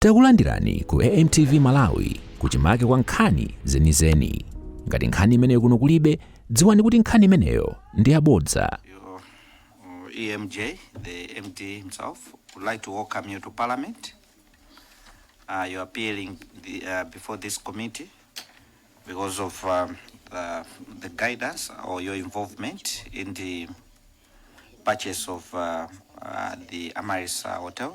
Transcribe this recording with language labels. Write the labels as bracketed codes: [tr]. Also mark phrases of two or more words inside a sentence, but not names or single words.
[ny] Takulandirani ku AMTV Malawi kuchimake kwa nkhani zenizeni. Ngati nkhani imeneyo kuno kulibe, dziwani kuti nkhani imeneyo ndi yabodza. [en] EMJ, the MD himself, would like to welcome you to Parliament. You're appearing before this committee because of the guidance or your involvement in the purchase of the Amaris Hotel.